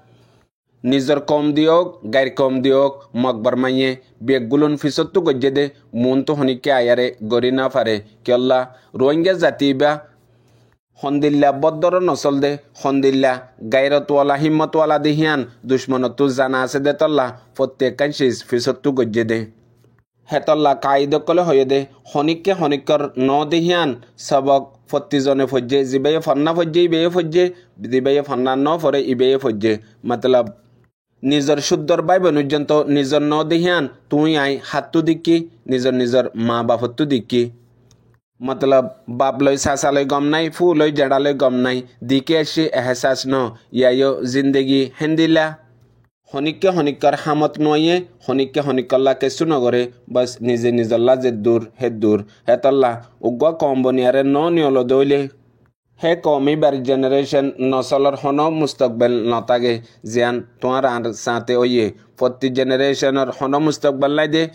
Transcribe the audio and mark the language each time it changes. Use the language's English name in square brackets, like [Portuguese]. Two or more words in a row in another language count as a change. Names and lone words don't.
[Rohingya] নিজর কম দিওক গাইর কম দিওক মকবর মাইয়ে বেগগুলুন ফিসত্তু গজ্জে দে মন তো হনিকে আয়ারে গরি না পারে কেল্লা রোহিঙ্গা জাতি বা হন্দিল্লা বদ্দর নসল দে হন্দিল্লা গাইরতওয়ালা হিম্মতওয়ালা দেহিয়ান দুশ্মনতু জানা আছে দে তল্লা প্রত্যেক কাঞ্চিস ফিসত্তু গজ্জে দে হেতল্লা কাইদকলে হয়ে দে হনিককে হনিকর ন দেহিয়ান সবক ফত্তিজনে ফজ্জে জিবাইয়ে ফন্না ফজ্জে ইবেয়ে ফজ্জে জিবাইয়ে ফন্না ন ফরে ইবেয়ে ফজ্জে মতলব নিজর শুদ্ধর বাই বনুজন্ত নিজর ন দেহিয়ান তুই আই হাতু দিকি নিজর মা বাপত্তু দিকি মতলব বাপ লই সাসালই গম নাই ফু লই জেড়ালই গম নাই দিকে আসি এহসাস ন ইয়ায়ো জিন্দগি হেন্দিলা হনিককে হনিকর হামত নয়ে হনিককে হনিকল্লা কেসু নগরে বাস নিজে নিজল্লা যে দূর হে দূর হেতল্লা উগ্র কম বনিয়ারে ন নিয়ল দইলে হে কমিবার জেনারেশন নসলর হন মুস্তকবেল নতাগে জিয়ান তোমার আর সাথে ওয়ে প্রতি জেনারেশনের হন মুস্তকবেল লাই দে